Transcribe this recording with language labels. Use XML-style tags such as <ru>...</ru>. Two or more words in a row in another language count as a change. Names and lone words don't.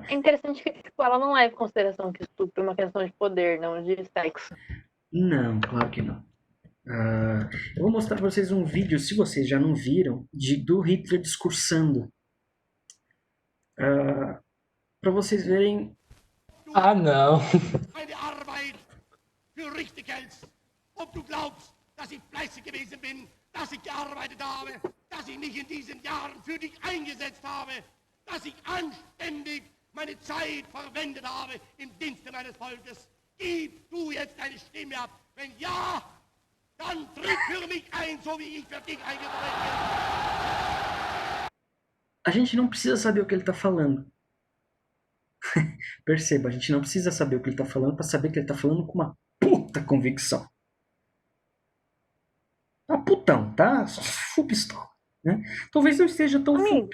<pt>É interessante que ela não leva em consideração que estupro é uma questão de poder, não de sexo. Não, claro que não. Eu vou mostrar para vocês um vídeo, se vocês já não viram, do Hitler discursando. Para vocês verem... Ah, não.</pt> <de>Dass ich fleißig gewesen bin, dass ich gearbeitet habe, dass ich mich in diesen Jahren für dich eingesetzt habe, dass ich anständig meine Zeit verwendet habe im Dienste meines Volkes. Gib du jetzt deine Stimme ab. Wenn ja, dann tritt für mich ein, so wie ich für dich eingetreten bin.</de> <pt>A gente não precisa saber o que ele está falando. Perceba, a gente não precisa saber o que ele está falando para saber que ele está falando com uma puta convicção. Tá putão, tá? Full pistola, né? Talvez não esteja tão full.</pt>